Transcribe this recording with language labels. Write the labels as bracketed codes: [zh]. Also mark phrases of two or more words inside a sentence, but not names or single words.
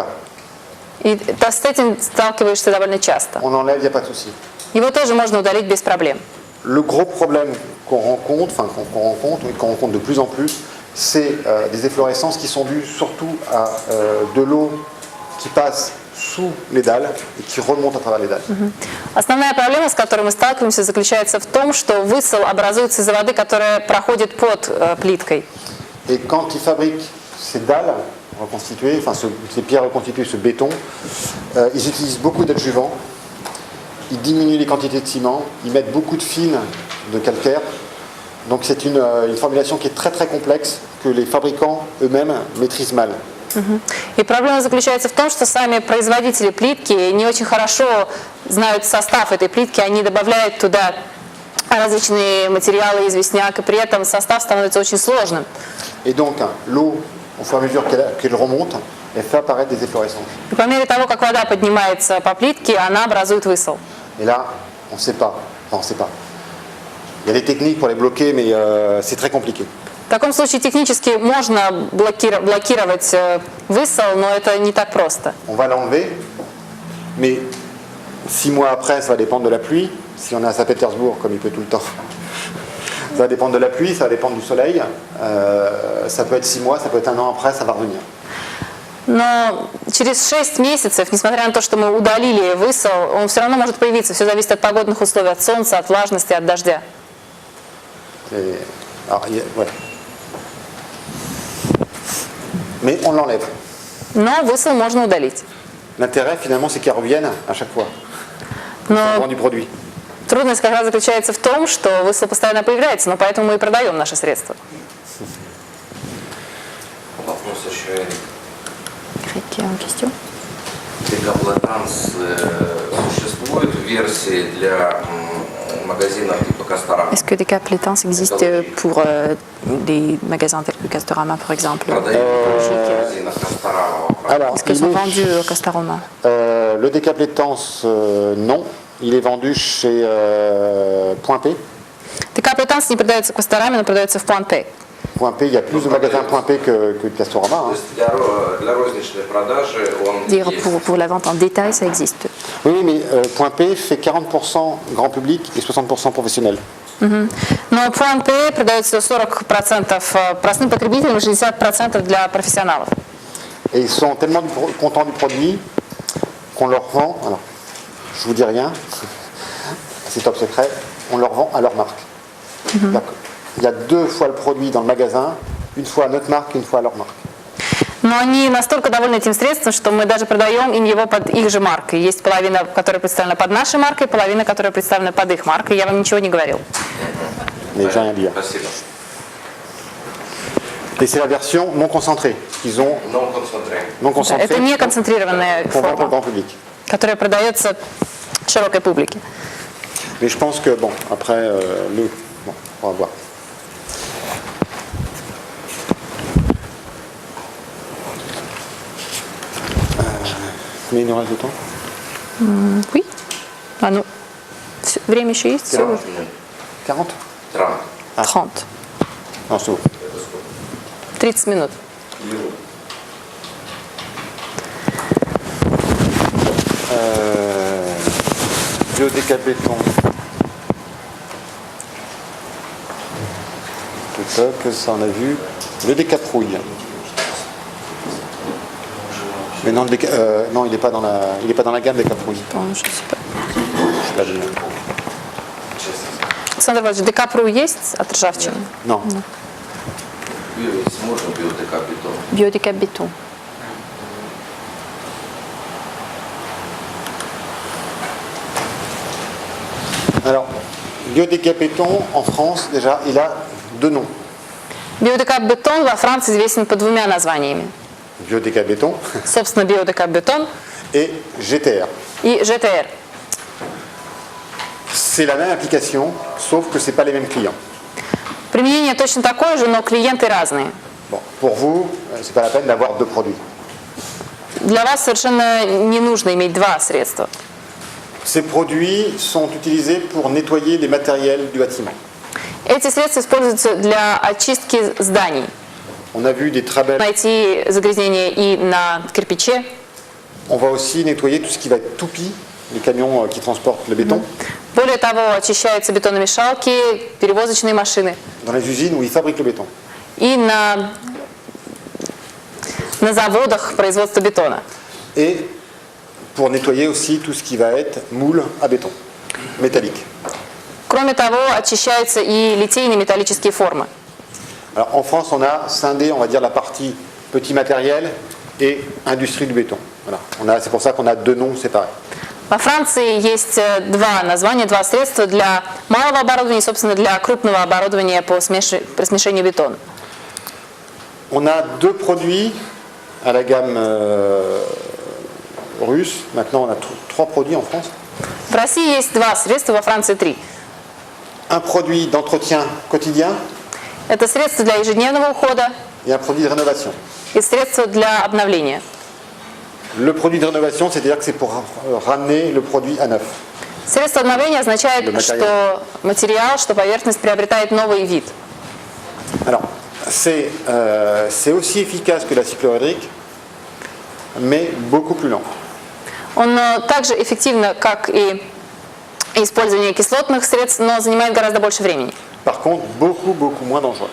[ru] И с этим сталкиваешься довольно часто. [fr] On l'enlève, il n'y a pas de souci. [ru] Его тоже можно удалить без проблем. [fr] Le gros problème qu'on rencontre, et qu'on rencontre de plus en plus, c'est des efflorescences qui sont dues surtout à de l'eau qui passe sous les dalles et qui remonte à travers les dalles. [ru] Основная проблема, с которой мы сталкиваемся, заключается в том, что высол образуется из-за воды, которая проходит под плиткой. [fr] Et quand ils fabriquent ces dalles reconstituées, enfin ces pierres reconstituées, ce béton, ils utilisent beaucoup d'adjuvants, ils diminuent les quantités de ciment, ils mettent beaucoup de fines de calcaire. Donc c'est une formulation qui est très très complexe que les fabricants eux-mêmes maîtrisent mal. [ru] И проблема заключается в том, что сами производители плитки не очень хорошо знают состав этой плитки, они добавляют туда различные материалы, известняк, и при этом состав становится очень сложным. [fr] Et donc l'eau, au fur et à mesure qu'elle remonte, elle fait apparaître des efflorescences. [ru] И по мере того, как вода поднимается по плитке, она образует высол. [fr] Et là, on ne sait pas. Enfin, on ne sait pas. Il y a des techniques pour les bloquer, mais c'est très compliqué. [ru] В таком случае технически можно блокировать высол, но это не так просто. [fr] On va l'enlever, mais 6 mois après, ça va dépendre de la pluie. Si on est à Saint-Pétersbourg, comme il peut tout le temps, ça va dépendre de la pluie, ça va dépendre du soleil. Ça peut être 6 mois, ça peut être 1 an après, ça va revenir. [ru] Но через 6 месяцев, несмотря на то, что мы удалили высол, он все равно может появиться. Все зависит от погодных условий, от солнца, от влажности, от дождя. [fr] Alors, ouais. Mais on l'enlève. [ru] Но высол можно удалить. [fr] L'intérêt, finalement, c'est qu'il revienne à chaque fois. [ru] Но [fr] On vend du produit. [ru] трудность как раз заключается в том, что высол постоянно появляется, но поэтому мы и продаем наши средства. Вопрос еще, Эрик. Какие questions? Декаплетанс существует в версии для магазинов типа Касторама? [fr] Est-ce que des cap Létance existent pour des magasins tels que Castorama par exemple? [ru] Продают в магазинах Касторама. [fr] Alors, Est-ce qu'ils il sont est- vendus au Castorama? le décaplétance, non. Il est vendu chez Point P. [ru] Des cap Létance не продается в Castorama, но продается в Point P. [fr] Point P, il y a plus de magasins Point P que de Castorama. [ru] То [fr] hein. [ru] есть для розничной продажи он [fr] Dire [ru] есть. [fr] pour la vente en détail, ça existe. Oui, oui, mais Point P fait 40% grand public et 60% professionnel. [ru] Но Point P продается 40% простым потребителям и 60% для профессионалов. [fr] Et ils sont tellement contents du produit qu'on leur vend, alors je vous dis rien, c'est top secret, on leur vend à leur marque. D'accord. Il y a 2 fois le produit dans le magasin, une fois à notre marque, une fois à leur marque. [ru] Но они настолько довольны этим средством, что мы даже продаем им его под их же маркой. Есть половина, которая представлена под нашей маркой, половина, которая представлена под их маркой. Я вам ничего не говорил. [fr] Mais j'ai rien à dire. [ru] Спасибо. [fr] Et c'est la version non concentrée qu'ils ont Non concentré. non concentrée [ru] Это не концентрированная [fr] pour vendre au [ru] форма, [fr] grand public. [ru] которая продается широкой публике. [fr] Mais je pense que, bon, après, bon, on va voir. Mais il nous reste du temps. Oui. [ru] А ну, время еще есть? Всего 40 минут. 40 Трамп. 30. [fr] Non, c'est bon. [ru] 30 минут. [fr] Biodécabéton. Que ça on a vu. Le décaprouille. Mais non, non, il n'est pas dans la gamme décaprouille. [ru] По-моему, [fr] je sais pas. Je sais pas le nom. [ru] Александр Иванович, декапру есть от ржавчины? [fr] Non. [ru] Если можно, биодекапитон. Биодекабиту. [fr] Alors, biodécapéton en France, déjà, il a 2 noms. [ru] Биодекабетон во Франции известен под 2 названиями. [fr] Biodécabéton [ru] Собственно, биодекабетон [fr] et GTR. [ru] и ЖТР. [fr] C'est la même application, sauf que ce n'est pas les mêmes clients. [ru] Применение точно такое же, но клиенты разные. [fr] Bon, pour vous, ce n'est pas la peine d'avoir 2 produits. [ru] Для вас совершенно не нужно иметь 2 средства. [fr] Ces produits sont utilisés pour nettoyer les matériels du bâtiment. [ru] Эти средства используются для очистки зданий. [fr] On a vu des trabelles. [ru] Найти загрязнение и на кирпиче. [fr] On va aussi nettoyer tout ce qui va être toupie, les camions qui transportent le béton, [ru] Более того, очищаются бетономешалки, перевозочные машины. [fr] dans les usines où ils fabriquent le béton. [ru] И на заводах производства бетона. [fr] Et pour nettoyer aussi tout ce qui va être moule à béton, métallique. [ru] Кроме того, очищаются и литейные металлические формы. [fr] Alors en France, on a scindé, on va dire, la partie petit matériel et industrie du béton. Voilà. C'est pour ça qu'on a 2 noms séparés. [ru] Во Франции есть 2 названия, 2 средства для малого оборудования и, собственно, для крупного оборудования по смешению бетона. [fr] On a 2 produits à la gamme russe. Maintenant, on a 3 produits en France. [ru] В России есть 2 средства, во Франции 3. [fr] Un produit d'entretien quotidien [ru] Это средства для ежедневного ухода [fr] et un produit de rénovation. [ru] и средства для обновления. [fr] Le produit de rénovation, c'est-à-dire que c'est pour ramener le produit à neuf. [ru] Средство обновления означает, [fr] Le matériel. [ru] что материал, что поверхность приобретает новый вид. [fr] Alors, c'est aussi efficace que la cyclohydrique, mais beaucoup plus lent. [ru] Он также эффективно, как и использование кислотных средств, но занимает гораздо больше времени. [fr] Par contre, beaucoup moins dangereux.